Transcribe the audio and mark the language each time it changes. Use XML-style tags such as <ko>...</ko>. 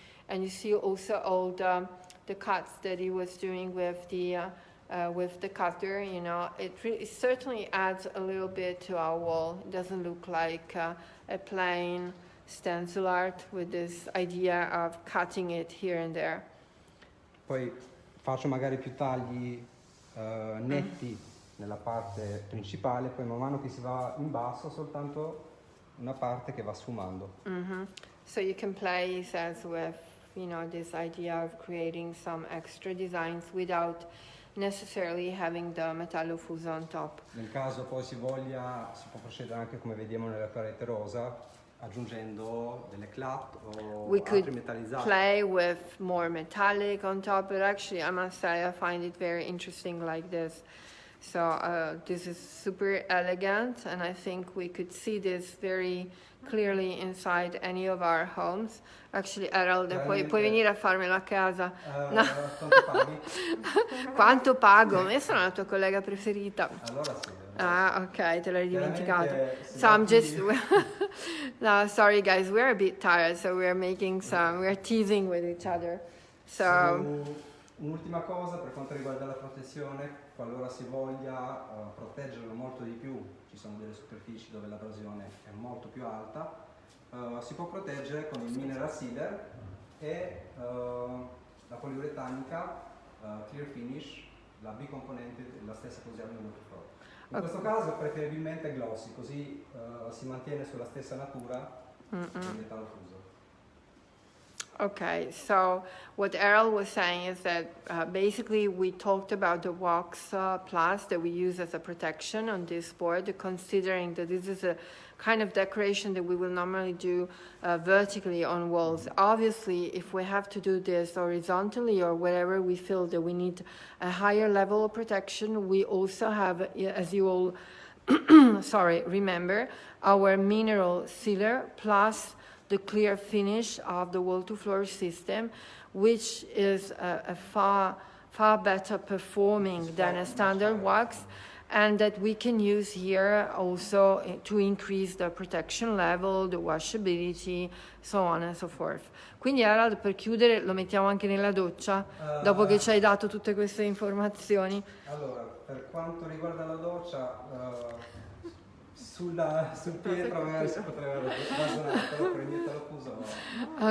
<en>And you see also all the cuts that he was doing with the cutter, you know. It certainly adds a little bit to our wall. It doesn't look like a plain stencil art with this idea of cutting it here and there.</en> <it>Poi faccio magari più tagli netti nella parte principale, poi man mano che si va in basso soltanto una parte che va sfumando.</it> <en>So you can play, he says, with, you know, this idea of creating some extra designs without necessarily having the metallo fuso on top.</en> <it>Nel caso poi si voglia, si può procedere anche come vediamo nella parete rosa, aggiungendo delle clat o</it> <en>We</en> <it>altri</it> <en>could</en> <it>metallizzati.</it> <en>play with more metallic on top, but actually I must say I find it very interesting like this. So this is super elegant, and I think we could see this very clearly inside any of our homes.</en> <it>Actually, Harold, puoi venire a farmelo a casa? No. Quanto paghi? Quanto pago? Io sono la tua collega preferita. Allora sì. Ah, ok, te l'hai dimenticato. Chiaramente,</it> <en>So I'm just... No, sorry guys, we're a bit tired, so we're teasing with each other. So...</en> <it>Un'ultima cosa per quanto riguarda la protezione, qualora si voglia proteggerlo molto di più, ci sono delle superfici dove l'abrasione è molto più alta, si può proteggere con il mineral sealer e la poliuretanica clear finish, la bicomponente, la stessa che usiamo in Novacolor. In questo caso preferibilmente glossy, così si mantiene sulla stessa natura del metallo fuso.</it> <en>Okay, so what Errol was saying is that basically we talked about the wax plus that we use as a protection on this board, considering that this is a kind of decoration that we will normally do vertically on walls. Obviously, if we have to do this horizontally or wherever we feel that we need a higher level of protection, we also have, as you all remember, our mineral sealer plus the clear finish of the wall-to-floor system, which is a far better performing than a standard wax, and that we can use here also to increase the protection level, the washability, so on and so forth.</en> <it>Quindi Harald, per chiudere, lo mettiamo anche nella doccia, dopo che ci hai dato tutte queste informazioni. Allora, per quanto riguarda la doccia, sul Pietra magari si potrebbe ragionare, però per il metallo fuso no.</it>